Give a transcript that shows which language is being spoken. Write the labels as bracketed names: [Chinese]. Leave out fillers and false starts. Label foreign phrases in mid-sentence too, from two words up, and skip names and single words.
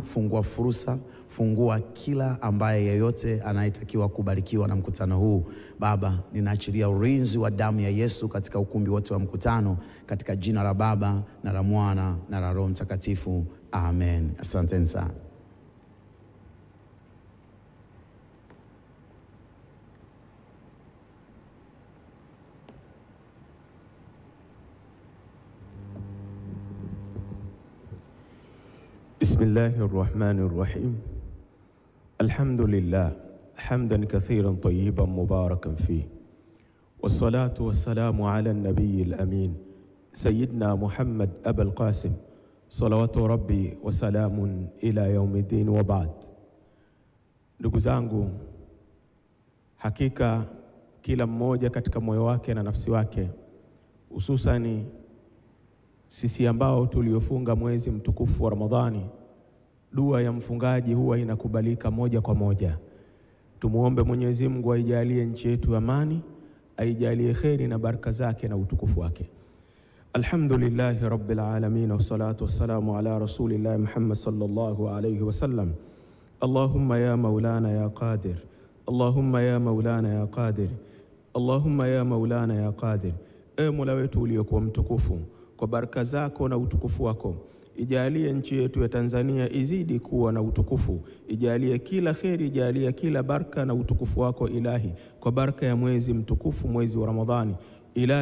[Swahili] Fungua fursa, fungua kila ambaye yeyote anayetakiwa kubarikiwa na mkutano huu. Baba, ninaachilia ulinzi wa damu ya Yesu katika ukumbi wote wa mkutano, katika jina la Baba na la Mwana na la Roho Mtakatifu. Amen. Asante sana. [Arabic] بسم الله الرحمن الرحيم. الحمد لله حمدا كثيرا طيبا مباركا فيه، والصلاة والسلام على النبي الأمين سيدنا محمد أبا القاسم صلوات ربي وسلام إلى يوم الدين وبعد. [Swahili] Ndugu zangu, hakika kila mmoja katika moyo wake na nafsi wake, hususani sisi ambao tuliofunga mwezi mtukufu wa Ramadhani, dua ya mfungaji huwa inakubalika moja kwa moja. Tumuombe Mwenyezi Mungu aijalie nchi yetu amani, aijalie kheri na baraka zake na utukufu wake. [Arabic] الحمد لله رب العالمين والصلاة والسلام على رسول الله محمد صلى الله عليه وسلم. اللهم يا مولانا يا قادر، اللهم يا مولانا يا قادر، اللهم يا مولانا يا قادر. [Swahili] Ewe Mola wetu uliokuwa mtukufu, kwa baraka zako na utukufu wako, ijalie nchi yetu ya Tanzania izidi kuwa na utukufu. Ijalie kila kheri, ijalie kila baraka na utukufu wako Ilahi, kwa baraka ya mwezi mtukufu, mwezi wa Ramadhani.